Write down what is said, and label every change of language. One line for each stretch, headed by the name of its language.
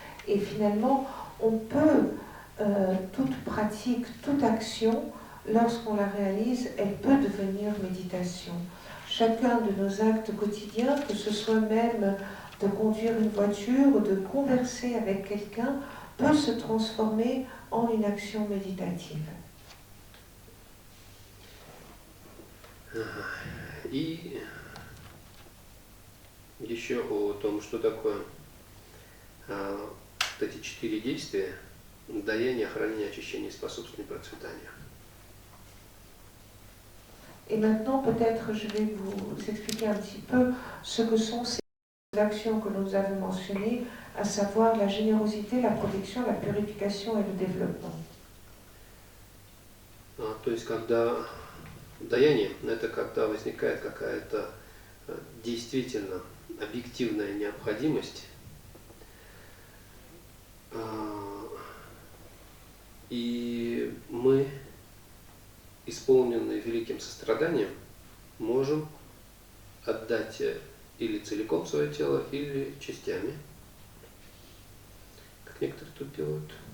French: Et finalement, on peut, toute pratique, toute action, lorsqu'on la réalise, elle peut devenir méditation. Chacun de nos actes quotidiens, que ce soit même de conduire une voiture ou de converser avec quelqu'un, peut se transformer en une action méditative.
Russian: И еще о том, что такое эти 4 действия: даяние, хранение, очищение, способствование процветанию.
French: Et maintenant, peut-être, je vais vous expliquer un petit peu ce que sont ces actions que nous avons mentionnées, à savoir la générosité, la protection, la purification et le développement.
Russian: То есть, когда даяние, это когда возникает какая-то действительно объективная необходимость, и мы, исполненные великим состраданием, можем отдать или целиком свое тело, или частями, как некоторые тут делают.